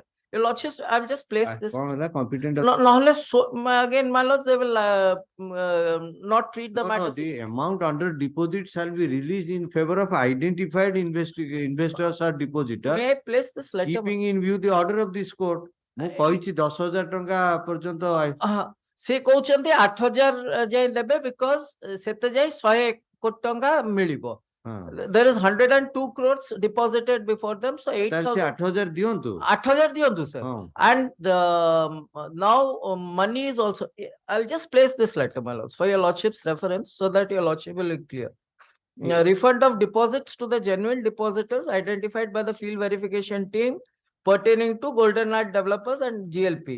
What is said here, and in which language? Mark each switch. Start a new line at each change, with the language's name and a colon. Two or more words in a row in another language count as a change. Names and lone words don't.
English: Your lordship, I've just placed this. competent No, unless again, my lords, they will not treat the matter. The amount under deposit shall be released in favor of identified investors or depositors. May I place this letter? Keeping in view the order of this court.
Odia: ମୁଁ କହିଛି 10,000 ଟଙ୍କା ପର୍ଯ୍ୟନ୍ତ ସେ କହୁଛନ୍ତି 8,000 ଯାଇ ଦେବେ because ସେତେ ଯାଇ 100 କୋଟି ଟଙ୍କା ମିଳିବ.
English: There is 102 crores deposited before them, so 8,000.
Odia: 8,000 ଦିଅନ୍ତୁ. 8,000 ଦିଅନ୍ତୁ,
English: sir. And now money is also. I'll just place this letter, my lords, for your lordship's reference, so that your lordship will be clear. Refund of deposits to the genuine depositors identified by the field verification team pertaining to Golden Light Developers and GLP.